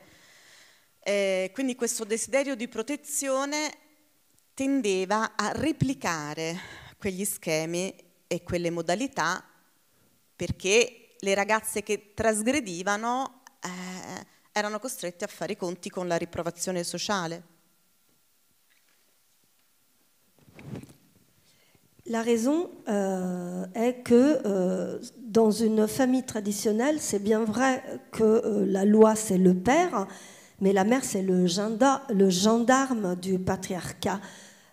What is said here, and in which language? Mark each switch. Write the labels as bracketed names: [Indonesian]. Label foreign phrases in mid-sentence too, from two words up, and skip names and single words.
[Italian] Quindi questo desiderio di protezione tendeva a replicare quegli schemi e quelle modalità, perché le ragazze che trasgredivano erano costrette a fare i conti con la riprovazione sociale. [French] La raison est que dans une famille traditionnelle, c'est bien vrai que la loi c'est le père, mais la mère c'est le gendarme du patriarcat.